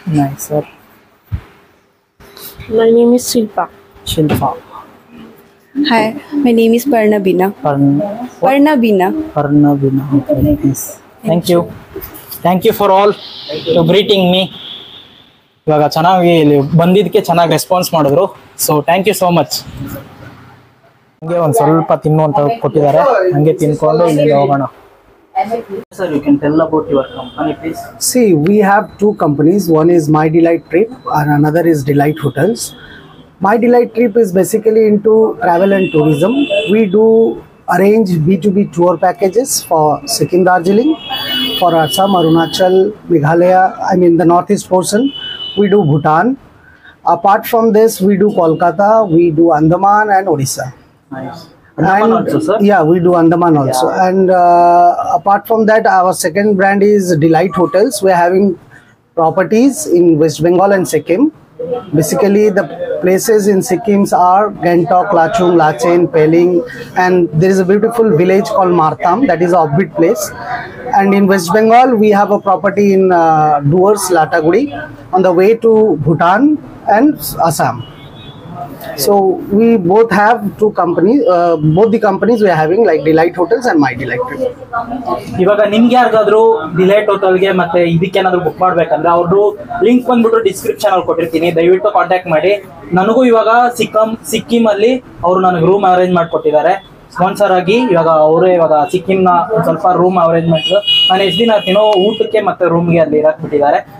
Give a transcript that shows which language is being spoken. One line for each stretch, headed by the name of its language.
English: Nice, sir. My name is Shilpa. Shilpa. Hi, my name is Parnabina. Parnabina. Parnabina. Okay, nice. Thank you. Thank you for all to greeting me.
Kannada: ಇವಾಗ ಚೆನ್ನಾಗಿ ಇಲ್ಲಿ ಬಂದಿದ್ದಕ್ಕೆ ಚೆನ್ನಾಗಿ response ಮಾಡಿದ್ರು.
English: So thank you so much.
Kannada: ಹಂಗೆ ಒಂದು ಸ್ವಲ್ಪ ತಿನ್ನುವಂತ ಕೊಟ್ಟಿದ್ದಾರೆ, ಹಂಗೆ ತಿನ್ಕೊಂಡು ಇಲ್ಲಿಂದ ಹೋಗೋಣ.
English: Sir, you can tell about your company, please. See, we have two companies. One is My Delight Trip and another is Delight Hotels. My Delight Trip is basically into travel and tourism. We do arrange B2B tour packages for Sikkim, Darjeeling, for Assam, Arunachal, Meghalaya, the northeast portion. We do Bhutan. Apart from this, we do Kolkata, we do Andaman and Odisha. Nice. Andaman also, sir? Yeah, we do Andaman also. Yeah. And apart from that, our second brand is Delight Hotels. We're having properties in West Bengal and Sikkim. Basically, the places in Sikkim are Gangtok, Lachung, Lachen, Peling, and there is a beautiful village called Martam, that is an offbeat place. And in West Bengal, we have a property in Duars, Lataguri, on the way to Bhutan and Assam. So we both have two companies, both the companies we are having, like Delight Hotels and My Delight Trip.
Kannada: ಇವಾಗ ನಿಮ್ಗೆ ಯಾರಿಗಾದ್ರೂ delight ಹೋಟೆಲ್ಗೆ ಮತ್ತೆ ಇದಕ್ಕೇನಾದ್ರು book ಮಾಡ್ಬೇಕಂದ್ರೆ ಅವ್ರದ್ದು link ಬಂದ್ಬಿಟ್ಟು description ಅಲ್ಲಿ ಕೊಟ್ಟಿರ್ತೀನಿ, ದಯವಿಟ್ಟು ಕಾಂಟ್ಯಾಕ್ಟ್ ಮಾಡಿ. ನನಗೂ ಇವಾಗ ಸಿಕ್ಕಿಂ ಅಲ್ಲಿ ಅವರು ನನಗೆ ರೂಮ್ ಅರೇಂಜ್ ಮಾಡ್ಕೊಟ್ಟಿದ್ದಾರೆ ಸ್ಪಾನ್ಸರ್ ಆಗಿ. ಇವಾಗ ಅವರೇ ಇವಾಗ ಸಿಕ್ಕಿಂನ ಸ್ವಲ್ಪ ರೂಮ್ ಅರೇಂಜ್ಮೆಂಟ್ ನಾನು ಎಷ್ಟು ದಿನ ಇರ್ತೀನೋ ಊಟಕ್ಕೆ ಮತ್ತೆ ರೂಮ್ಗೆ ಅಲ್ಲಿ ಇರಕ್ ಬಿಟ್ಟಿದ್ದಾರೆ.